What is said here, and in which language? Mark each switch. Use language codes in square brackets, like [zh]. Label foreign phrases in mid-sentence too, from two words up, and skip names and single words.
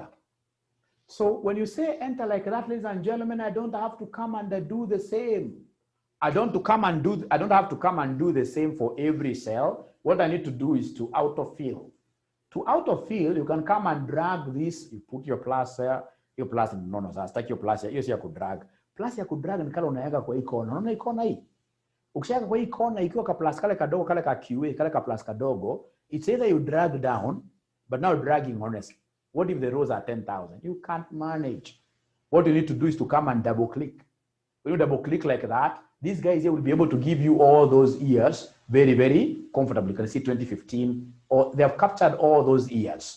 [en] So when you say enter like that, ladies and gentlemen, I don't have to come and do the same. I don't have to come and do the same for every cell. What I need to do is to autofill. To autofill, you can come and drag this, you put your plus there, your plus, no, [sw] sasa sitaki [en] your plus, [sw] hiyo si ya kudrag. Plus ya kudrag ni kale unaweka kwa hii kona. Unaona hii kona hii? Ukishaweka kwa hii kona ikiwa ka plus kale kadogo, kale ka QA, kale ka plus kadogo, [en] it's either you drag down, but now dragging honestly. What if the rows are 10,000? You can't manage. What you need to do is to come and double click. When you double click like that, these guys here will be able to give you all those years very, very comfortably. You can see 2015, or they have captured all those years.